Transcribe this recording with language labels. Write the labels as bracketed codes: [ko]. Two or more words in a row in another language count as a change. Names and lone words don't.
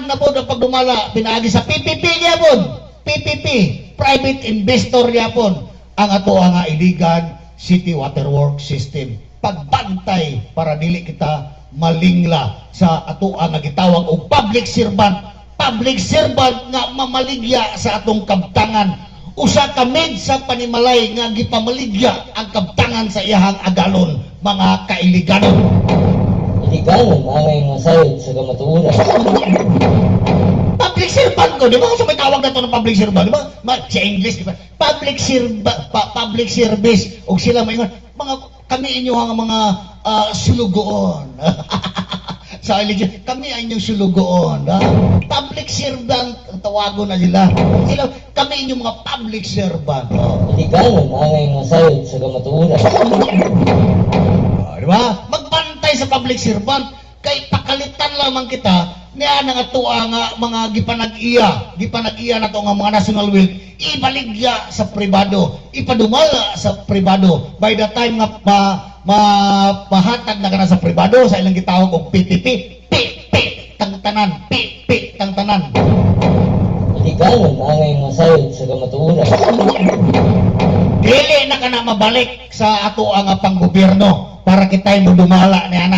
[ceb] na po ang pagdumala, pinaagi sa PPP gyapon, PPP, [en] private investor [ceb] gyapon, ang ato nga iligan city water works system, pagbantay para dili kita malingla sa ato nga gitawag og [en] public servant [ceb] nga mamaligya sa atong kabtangan, usa ka med sa panimalay nga gipamaligya ang kabtangan sa iyahang agalon, mga kailiganon. Iliganon angay masayod sa kamatuoran. [en] Public servant [ceb] ko, di ba? [tl] Sa may tawag na ito ng [en] public servant, [tl] di ba? [ceb] Sa English, di ba? [en] Public service. [ceb] O sila may mga kami inyo ang mga sulugoon. Sa religion, kami ay inyong sulugoon. [en] Public servant, [ceb] tawagon na sila. Kami inyong mga [en] public servant. [ceb] Iliganon angay masayod sa kamatuoran. Di ba? Magbantay sa [en] public servant. [ceb] Kay pakalitan lamang kita niya nga tuwa nga mga gipanag-iya na to nga mga [en] national wealth, [ceb] ibaligya sa pribado, ipadumala sa pribado. [en] By the time [ceb] nga mahatag na kana sa pribado, sa ilang gitawag og PPP, tang tanan, tang tanan. Iliganon angay masayod sa kamatuoran. Dili na kana mabalik sa ato ang panggobyerno para kitay mo dumala ni ana.